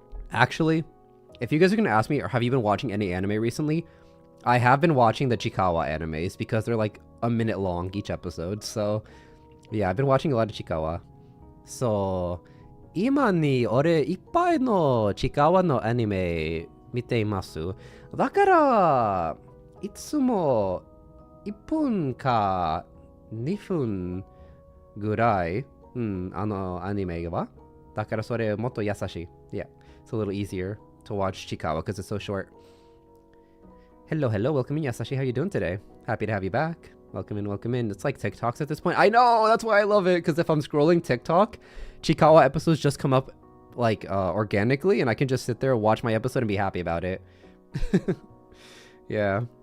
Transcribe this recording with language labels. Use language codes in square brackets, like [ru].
[en] Actually, if you guys are going to ask me, or have you been watching any anime recently? I have been watching the Chikawa animes because they're like a minute long each episode. So, yeah, I've been watching a lot of Chikawa. [ja] So, 今に俺いっぱいのChikawaのアニメ見ています。だから、いつも1分か2分ぐらい、あのアニメは。だからそれもっと優しい。 [en] Yeah, it's a little easier to watch Chikawa because it's so short. Hello, welcome in, Yasashi. How you doing today? Happy to have you back. Welcome in. It's like TikToks at this point. I know, that's why I love it, because if I'm scrolling TikTok, Chikawa episodes just come up like organically, and I can just sit there and watch my episode and be happy about it. Yeah.